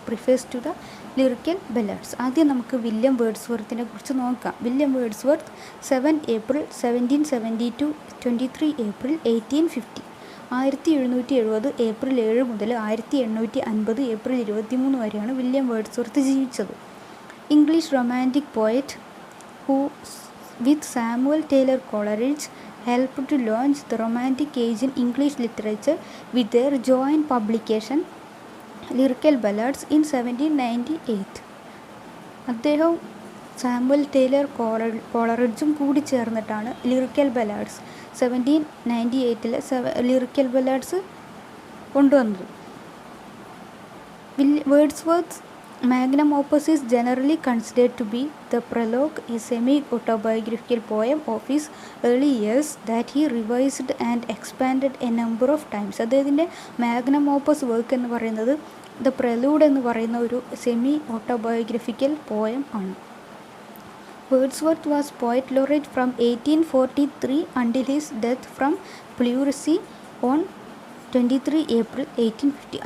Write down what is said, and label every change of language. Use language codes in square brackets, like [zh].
[ml] Preface to the lyrical ബല്ലാഡ്സ്. ആദ്യം നമുക്ക് William വേർഡ്സ്വർത്തിനെ കുറിച്ച് നോക്കാം. William Wordsworth 7 April 1772 23 April 1850. 1770 April 7 മുതൽ 1850 ഏപ്രിൽ 23 വരെയാണ് വില്യം വേർഡ്സ്വർത്ത് ജീവിച്ചത്. [en] English romantic poet who with Samuel Taylor Coleridge helped to launch the Romantic age in English literature with their joint publication Lyrical Ballads in 1798. [ml] അദ്ദേഹം Samuel Taylor കോളറിഡ്ജും കൂടി ചേർന്നിട്ടാണ് lyrical ballads 1798 lyrical ballads കൊണ്ടുവന്നത്. [en] Wordsworth magnum opus is generally considered to be the prologue, a semi-autobiographical poem of his early years that he revised and expanded a number of times. [ml] അദ്ദേഹത്തിൻ്റെ magnum opus work എന്ന് പറയുന്നത് the പ്രലൂഡ് എന്ന് പറയുന്ന ഒരു semi autobiographical poem ആണ്. [en] Wordsworth was poet laureate from 1843 until his death from pleurisy on 23 April 1850.